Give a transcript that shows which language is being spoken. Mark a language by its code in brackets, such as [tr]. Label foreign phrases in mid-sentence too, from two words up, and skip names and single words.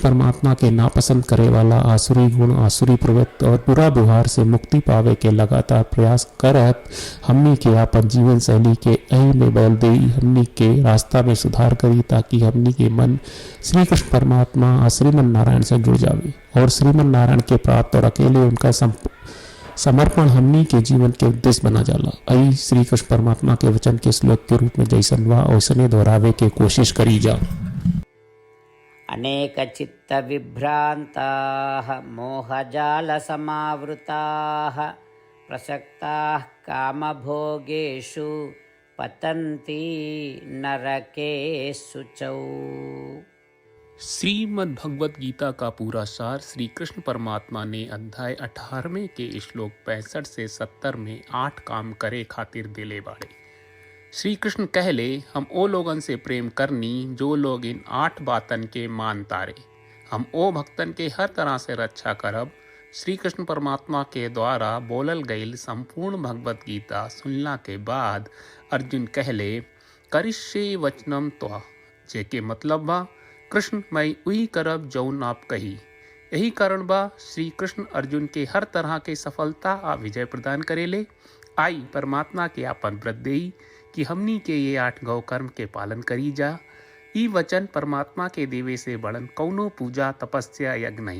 [bho] परमात्मा के नापसंद करे वाला आसुरी गुण, आसुरी प्रवृत्ति और बुरा व्यवहार से मुक्ति पावे के लगातार प्रयास करत हमनी के अपन जीवन शैली के अही में बदल दे, हमनी के रास्ता में सुधार करी ताकि हमनी के मन श्री कृष्ण परमात्मा और श्रीमन नारायण से जुड़ जावे और श्रीमन नारायण के प्राप्त और अकेले उनका समर्पण हमनी के जीवन के उद्देश्य बना जाला। आई श्री कृष्ण परमात्मा के वचन के श्लोक के रूप में जैसन वा वैसने दोहरावे के कोशिश करी जा। [sa] अनेक चित्त विभ्रांताः मोहजाल समावृताः प्रसक्ताः कामभोगेषु पतन्ति नरकेषु च। [bho] श्रीमद् भगवत गीता का पूरा सार श्री कृष्ण परमात्मा ने अध्याय 18वें के श्लोक 65 से 70 में 8 काम करे खातिर दिले बाड़े। श्री कृष्ण कहले, हम ओ लोगन से प्रेम करनी जो लोग इन 8 बातन के मान तारे। हम ओ भक्तन के हर तरह से रक्षा करब। श्री कृष्ण परमात्मा के द्वारा बोलल गईल संपूर्ण भगवत गीता सुनला के बाद अर्जुन कहले, [sa] करिष्ये वचनम त्वा, [bho] जेके मतलब बा कृष्ण मैं उही करब जौन आप कही। यही कारण बा श्री कृष्ण अर्जुन के हर तरह के सफलता आ विजय प्रदान करेले। आई परमात्मा के आपन व्रत देई कि हमनी के ये 8 गौ कर्म के पालन करी जा। ई वचन परमात्मा के देवे से बड़न कौनो पूजा तपस्या यज्ञ नहीं।